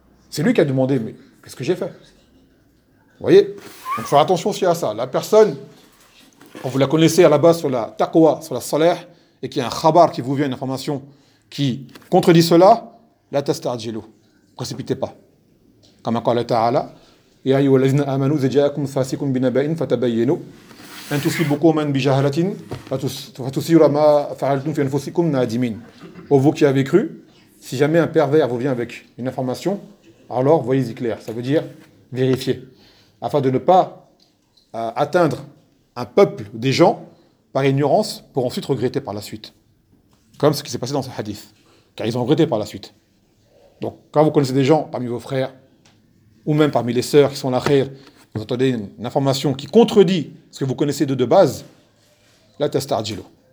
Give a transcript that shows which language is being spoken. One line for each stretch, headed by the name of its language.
French: C'est lui qui a demandé, mais qu'est-ce que j'ai fait? Vous voyez? Donc faire attention aussi à ça. La personne, quand vous la connaissez à la base sur la taqwa, sur la salaire, et qu'il y a un khabar qui vous vient, une information qui contredit cela,
Arabic: la tastarjilu.
French: Précipitez pas. Comme encore la ta'ala.
Arabic: يا أيها الذين آمنوا إذا جاءكم فاسق بنبإ فتبينوا أن تصيبكم من بجهلة فتصير ما فعلتم في أنفسكم نادمين.
French: Pour vous qui avez cru, si jamais un pervers vous vient avec une information, alors voyez-y clair. Ça veut dire vérifier. Afin de ne pas atteindre un peuple, des gens, par ignorance, pour ensuite regretter par la suite. Comme ce qui s'est passé dans ce hadith. Car ils ont regretté par la suite. Donc, quand vous connaissez des gens parmi vos frères, ou même parmi les sœurs qui sont là, vous entendez une information qui contredit ce que vous connaissez de base,
Arabic: la testardjilo.